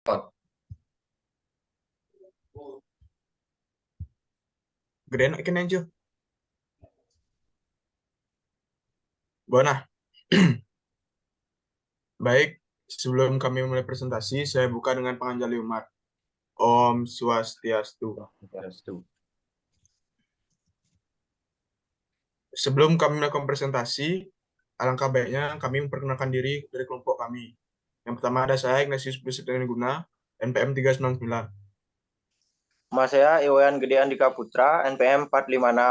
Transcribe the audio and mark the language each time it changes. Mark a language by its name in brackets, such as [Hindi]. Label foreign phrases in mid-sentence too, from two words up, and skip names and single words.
[Indonesian] Gedein ikan aja. Buana. Baik, sebelum kami mulai presentasi, saya buka dengan panganjali umat. Om Swastiastu. Sebelum kami melakukan presentasi, alangkah baiknya kami memperkenalkan diri dari kelompok kami. Yang pertama ada saya, Ignatius Priscilian Guna, NPM 399. Nama saya Iwayan Gede Andika Putra, NPM 456.